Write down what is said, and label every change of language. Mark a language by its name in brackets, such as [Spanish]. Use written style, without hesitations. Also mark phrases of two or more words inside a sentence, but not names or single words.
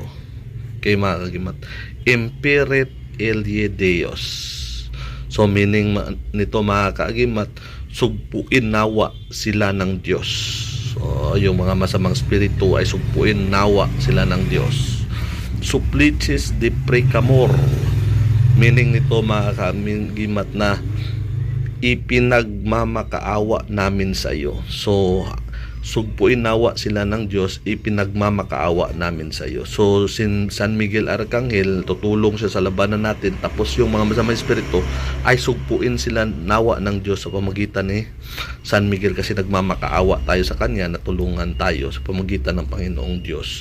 [Filipino] Okay mga kaagimat, Imperet Elie Deos. So meaning nito mga kaagimat, sugpuin nawa sila ng Diyos. So yung mga masamang spirito ay sugpuin nawa sila ng Diyos. [Latin] Supplices de precamor. [Filipino] Meaning nito mga kaagimat na ipinagmamakaawa namin sa iyo. So sugpuin nawa sila ng Diyos, ipinagmamakaawa namin sa iyo. So San Miguel Arcangel, tutulong siya sa labanan natin, tapos yung mga masamang espiritu ay sugpuin sila nawa ng Diyos sa pamagitan ni San Miguel, kasi nagmamakaawa tayo sa kanya, natulungan tayo sa pamagitan ng Panginoong Diyos.